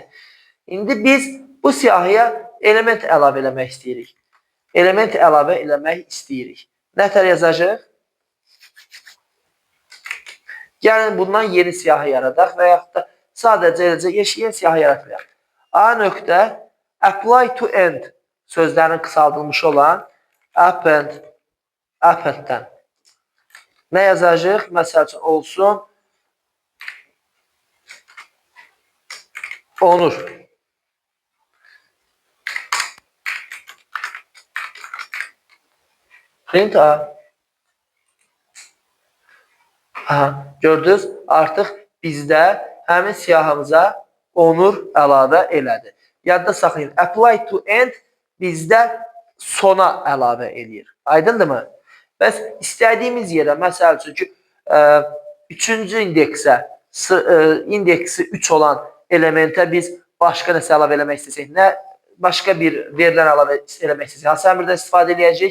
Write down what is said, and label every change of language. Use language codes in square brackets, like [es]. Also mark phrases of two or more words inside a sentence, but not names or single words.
[az] İndi biz bu siyahıya element əlavə eləmək istəyirik. Element əlavə eləmək istəyirik. Nətər yazacaq? Gəlin bundan yeni siyahı yaradaq və yaxud da sadəcə eləcə yeni siyahı yaratmayaq. A nöqtə [en] apply to end [az] sözlərinin qısaldılmış olan appenddən nə yazacaq? Məsəl üçün olsun Onur. [en] Print A. [az] Aha, gördünüz? Artıq bizdə həmin siyahımıza Onur əlavə elədi. Yadda saxlayın. [en] Apply to end [az] bizdə sona əlavə eləyir. Aydındırmı? Bəs istədiyimiz yerə, məsəl üçün ki, 3-cü indeksə, indeksi 3 olan elementə biz başqa nəsə əlavə eləmək istəsək, nə başqa bir verilən əlavə eləmək istəsək, hansı əmrdən istifadə edəcək?